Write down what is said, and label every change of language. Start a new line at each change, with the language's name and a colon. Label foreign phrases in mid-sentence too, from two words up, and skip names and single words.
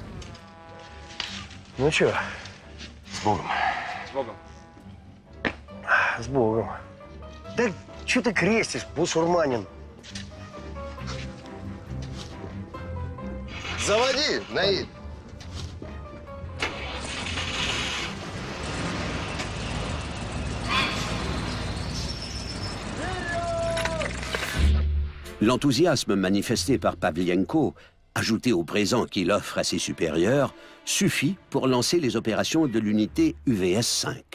Russian: Ну что? С Богом. С Богом. С Богом. Да что ты крестишь, бусурманин? Заводи, Наиль.
French: L'enthousiasme manifesté par Pavlienko, ajouté au présent qu'il offre à ses supérieurs, suffit pour lancer les opérations de l'unité UVS 5.